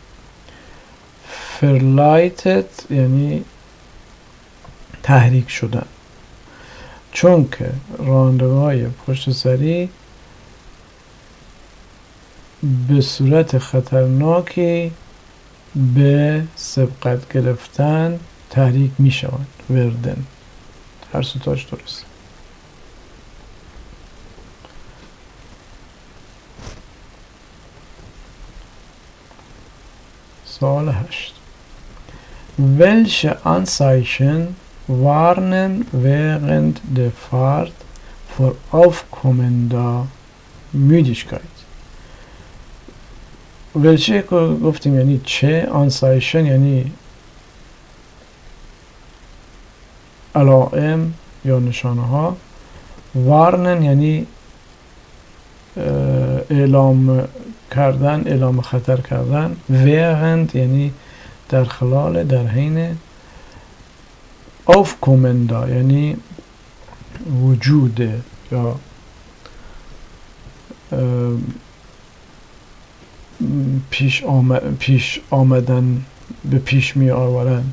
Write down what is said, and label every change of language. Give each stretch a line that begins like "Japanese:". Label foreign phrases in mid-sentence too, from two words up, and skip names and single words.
Persian: verleitet یعنی تحریک شدن، چون که رانندگان پشت سری به صورت خطرناکی به سبقت گرفتن تحریک می شوند. وردن، هر ستاش درست. سوال 8.
German: Welche Anzeichen warnen während der Fahrt vor aufkommender Müdigkeit؟
Persian: welche گفتیم یعنی چه، Anzeichen یعنی علائم یا نشانه ها، warnen یعنی اعلام کردن، اعلام خطر کردن، während یعنی در خلال، در حین، aufkommender یعنی وجود یا پیش آمدن به پیش می آورند.